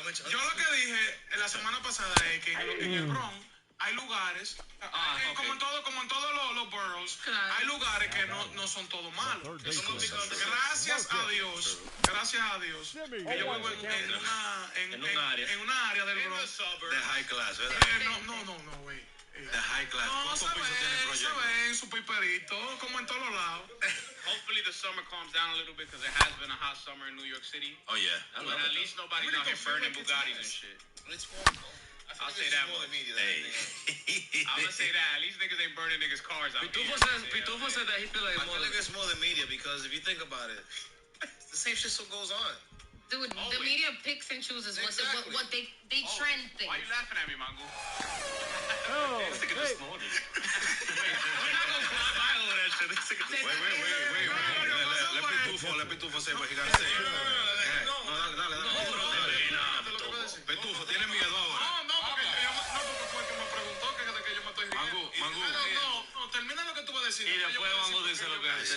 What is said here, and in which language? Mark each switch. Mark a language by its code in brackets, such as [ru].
[es] Yo lo que dije la semana pasada es que en el Bronx hay lugares, como en todos los boroughs, hay lugares que no son todos malos. Gracias a Dios, que yo vivo en una área del Bronx. De [en] high class, [es] ¿verdad? No, güey. De [en] high class. [es] No, ¿Cuántos pisos tiene el se proyecto? ven su piperito, como en todos los lados. [en] Hopefully the summer calms down a little bit because it has been a hot summer in New York City. Oh yeah. But at least nobody's out here burning Bugattis and shit. It's warm though. I'll say that much. Hey. I'm gonna say that. At least niggas ain't burning niggas' cars out here. Pitufo said that he feel like I feel like it's more than media because if you think about it, the same shit still goes on. Dude, the media picks and chooses what they trend things. Why you laughing at me, Mangu? Oh, This nigga just snorted. Wait. Let Pitufo say what he gotta say. [es] No, dale. Pitufo, tiene miedo ahora. No, porque fue que me preguntó que de que yo me estoy riendo. Mangu. No, termina lo que tú vas a decir. Y después Mangu dice lo que dice.